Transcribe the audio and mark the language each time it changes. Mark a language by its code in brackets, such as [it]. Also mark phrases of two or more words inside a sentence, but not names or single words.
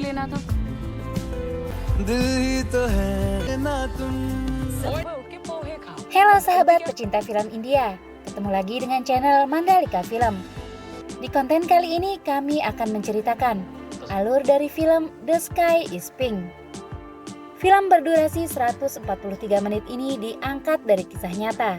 [hi] देना था। दिल ही तो है ना तुम। [id] Halo sahabat pecinta film India, ketemu lagi dengan channel Mandalika Film. Di konten kali ini kami akan menceritakan alur dari film The Sky is Pink. Film berdurasi 143 menit ini diangkat dari kisah nyata.